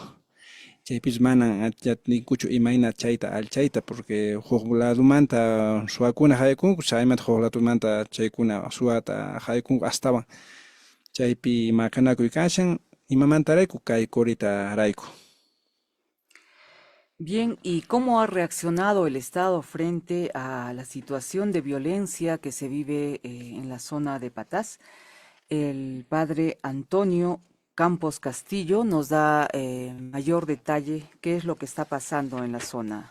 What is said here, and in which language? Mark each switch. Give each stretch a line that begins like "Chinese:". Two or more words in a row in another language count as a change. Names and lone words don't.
Quechua: Chaypis manan atiyatnikuchu imayna chayta alchayta, porque huk ladumanta suwakuna haykunku, chaymanta huk ladumanta chaykuna suwata haykunku astawan. Chaypi maqanakuy kashan imamantarayku kay qorita rayku.
Spanish: Bien, ¿y cómo ha reaccionado el Estado frente a la situación de violencia que se vive en la zona de Patás? El padre Antonio Campos Castillo nos da mayor detalle qué es lo que está pasando en la zona.